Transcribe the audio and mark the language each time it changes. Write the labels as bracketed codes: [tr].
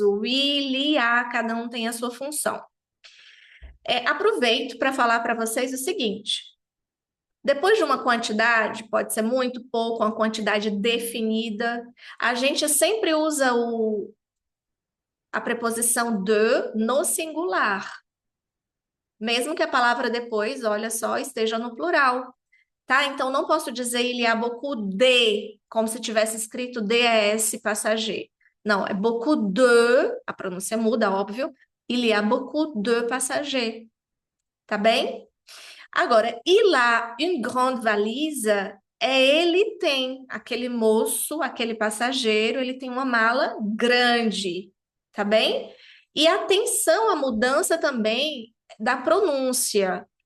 [pt] O il e a, cada um tem a sua função. Aproveito para falar para vocês o seguinte: depois de uma quantidade, pode ser muito pouco, uma quantidade definida, a gente sempre usa a preposição de no singular, mesmo que a palavra depois, olha só, esteja no plural. Tá? Então, não posso dizer [fr] il y a beaucoup de, [pt] como se tivesse escrito DES passager. Não, é beaucoup de, a pronúncia muda, óbvio. [fr] Il y a beaucoup de passagers. [pt] Tá bem? Agora, [fr] il a une grande valise [pt] ele tem, aquele moço, aquele passageiro, ele tem uma mala grande. Tá bem? E atenção à mudança também da pronúncia.